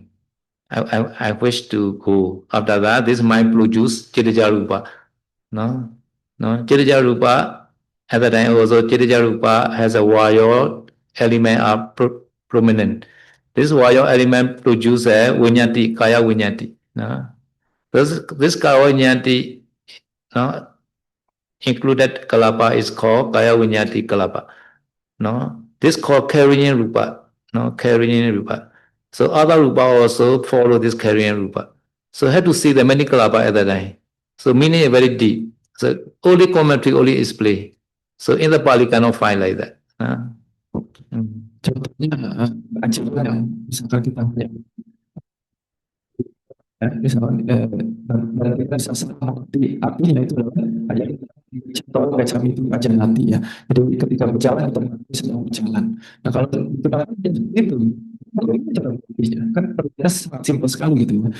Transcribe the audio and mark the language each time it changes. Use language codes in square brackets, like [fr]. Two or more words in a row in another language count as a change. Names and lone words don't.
[en] I wish to go. After that, this mind produce Chitija Rupa. No? Chitija Rupa, at the time also, Chitija Rupa has a warrior element are prominent. This warrior element produce a Vinyati, Kaya Vinyati. No? This Kaya Vinyati, no? Included Kalapa is called Kaya Vinyati Kalapa. No? This called carrying Rupa. No? Carrying Rupa. So other Rupa also follow this carrying Rupa. So have to see the many Kalapa at that time. So meaning is very deep. So only commentary, only explain. So in the Pali cannot find like that. [id] Contohnya yang misalkan kita misalnya dan kita bisa mengerti artinya itu adalah ayat contoh baca itu aja nanti ya. Jadi ketika berjalan atau sedang berjalan. Nah kalau itu kan perbedaannya sangat simpel sekali gitu ya.